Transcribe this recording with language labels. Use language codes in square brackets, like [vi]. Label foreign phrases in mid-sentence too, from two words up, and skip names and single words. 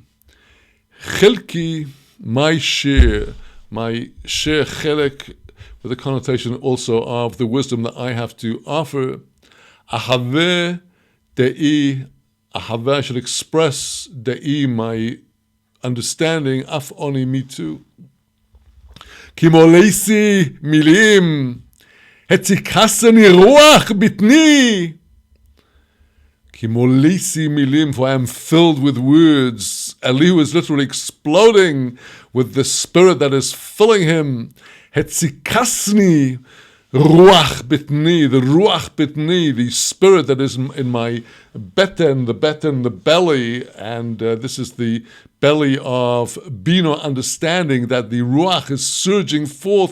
[en] Chelki, my share chelek, with the connotation also of the wisdom that I have to offer. [he] אחוה דעי, אחוה, [en] I should express dei, my understanding. [he] אף אני, [en] me too. [he] כי מלתי מלים, הציקתני רוח בטני. כי מלתי מלים, [en] for I am filled with words. Elihu is literally exploding with the spirit that is filling him. [he] הציקתני רוח בטני, [en] the [he] רוח בטני, [en] the spirit that is in my beten, the belly, and this is the belly of bina, understanding, that the ruach is surging forth.